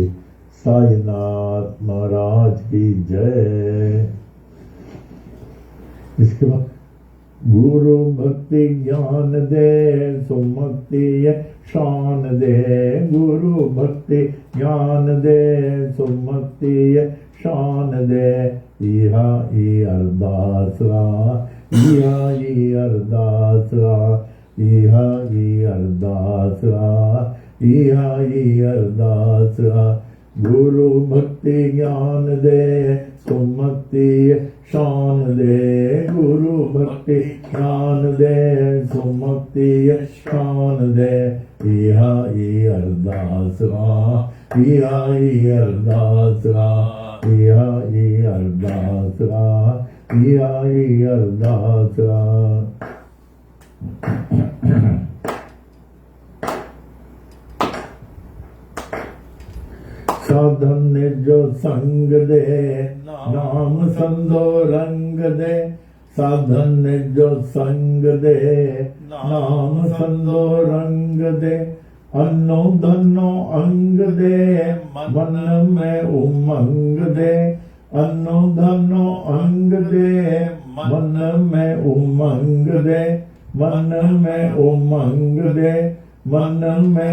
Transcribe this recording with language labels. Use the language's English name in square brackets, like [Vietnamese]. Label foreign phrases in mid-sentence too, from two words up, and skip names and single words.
[Hindi] साईनाथ महाराज की जय। इसके बाद [Sindhi] गुरु भक्ति ज्ञान दे, सुमति शान दे, गुरु भक्ति ज्ञान दे, सुमति शान दे, इहा ई अरदासरा, इहा ई अरदासरा, इहा ई अरदासरा, इहा ई अरदासरा। गुरु भक्ति ज्ञान दे, सुमति शान दे, गुरु भक्ति ज्ञान दे, सुमति शान दे, इहा ई अरदासरा, इहा ई अरदासरा, इहा ई अरदासरा, इहा ई अरदासरा। साधन ने जो संग दे, नाम संदो रंग दे, साधन ने जो संग दे, नाम संदो रंग दे, अन्नो धनो अंग दे, मन में उमंग दे, अन्नो धनो अंग दे, मन में उमंग दे, मन में उमंग दे, मन में